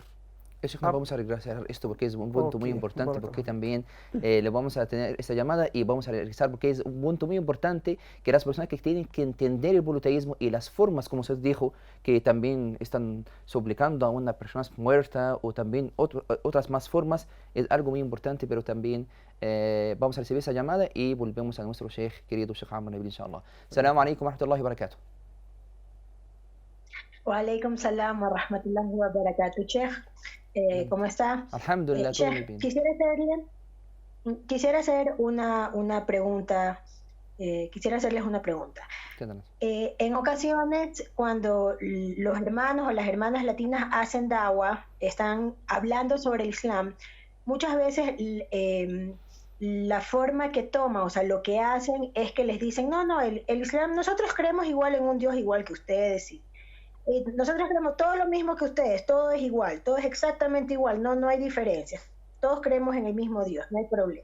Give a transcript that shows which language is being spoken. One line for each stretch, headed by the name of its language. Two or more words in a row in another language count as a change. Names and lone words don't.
Spanish: Eso vamos a regresar esto porque es un punto muy importante, porque también le vamos a tener esta llamada y vamos a regresar porque es un punto muy importante que las personas que tienen que entender el politeísmo y las formas, como usted dijo, que también están suplicando a una persona muerta o también otras más formas, es algo muy importante, pero también vamos a recibir esa llamada y volvemos a nuestro Sheikh, querido Sheikh Ammar Nabil, inshallah.
Arabic: السلام عليكم ورحمة الله وبركاته. وعليكم السلام ورحمة الله وبركاته، شيخ.
Spanish: ¿Cómo está? Alhamdulillah, todo muy bien. Quisiera hacer una pregunta. Quisiera hacerles una pregunta. En ocasiones, cuando los hermanos o las hermanas latinas hacen da'wah, están hablando sobre el Islam, muchas veces la forma que toman, o sea, lo que hacen es que les dicen, no, el Islam, nosotros creemos igual en un Dios igual que ustedes, y nosotros creemos todo lo mismo que ustedes, todo es igual, todo es exactamente igual, no hay diferencias, todos creemos en el mismo Dios, no hay problema.